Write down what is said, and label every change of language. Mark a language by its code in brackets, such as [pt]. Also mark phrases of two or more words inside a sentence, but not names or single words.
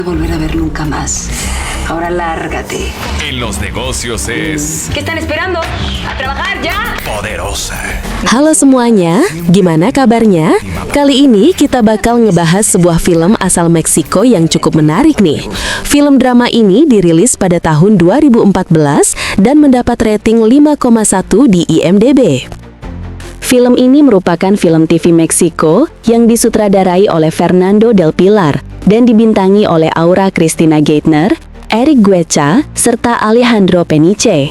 [es] Volver a ver nunca más. Ahora lárgate. En los negocios es ¿Qué están esperando? ¡A trabajar ya! poderosa. [id] Halo semuanya, gimana kabarnya? Kali ini kita bakal ngebahas sebuah film asal Meksiko yang cukup menarik nih. Film drama ini dirilis pada tahun 2014 dan mendapat rating 5,1 di IMDb. Film ini merupakan film TV Meksiko yang disutradarai oleh Fernando del Pilar dan dibintangi oleh Aura Cristina Geithner, Eric Guecha, serta Alejandro Peniche.